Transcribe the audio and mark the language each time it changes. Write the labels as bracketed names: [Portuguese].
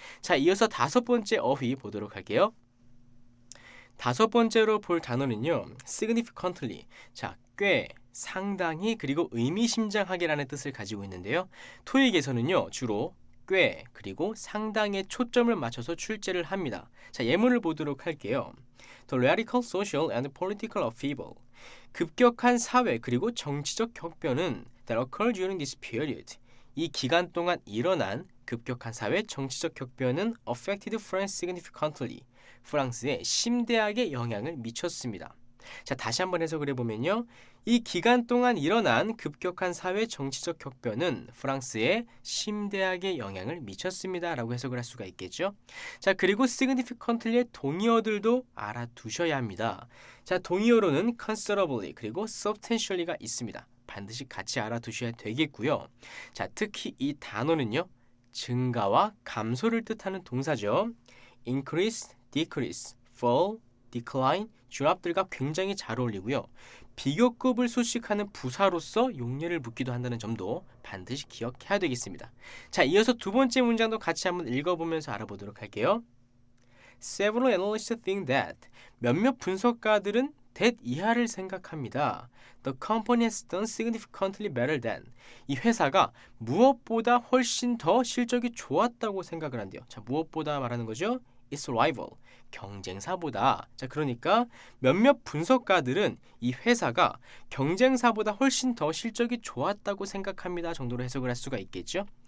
[Korean] 자, 이어서 다섯 번째 어휘 보도록 할게요. 다섯 번째로 볼 단어는요. [English] significantly. [Korean] 자, 꽤, 상당히, 그리고 의미심장하게라는 뜻을 가지고 있는데요. 토익에서는요. 주로 꽤, 그리고 상당에 초점을 맞춰서 출제를 합니다. 자, 예문을 보도록 할게요. [English] The radical social and political upheaval. [Korean] 급격한 사회 그리고 정치적 격변은 [English] that occurred during this period. [Korean] 이 기간 동안 일어난 급격한 사회 정치적 격변은 [English] affected France significantly. [Korean] 프랑스에 심대하게 영향을 미쳤습니다. 자, 다시 한번 해석을 해보면요. 이 기간 동안 일어난 급격한 사회 정치적 격변은 프랑스에 심대하게 영향을 미쳤습니다. 라고 해석을 할 수가 있겠죠. 자, 그리고 significantly의 동의어들도 알아두셔야 합니다. 자, 동의어로는 considerably 그리고 substantially가 있습니다. 반드시 같이 알아두셔야 되겠고요. 자, 특히 이 단어는요. 증가와 감소를 뜻하는 동사죠. increase, decrease, fall, decline, 주랍들과 굉장히 잘 어울리고요. 비교급을 수식하는 부사로서 용례를 묻기도 한다는 점도 반드시 기억해야 되겠습니다. 자, 이어서 두 번째 문장도 같이 한번 읽어보면서 알아보도록 할게요. [English] Several analysts think that [Korean] 몇몇 분석가들은 that 이하를 생각합니다. [English] The company has done significantly better than [Korean] 이 회사가 무엇보다 훨씬 더 실적이 좋았다고 생각을 한대요. 자, 무엇보다 말하는 거죠? [English] its rival [Korean] 경쟁사보다 자 그러니까 몇몇 분석가들은 이 회사가 경쟁사보다 훨씬 더 실적이 좋았다고 생각합니다 정도로 해석을 할 수가 있겠죠.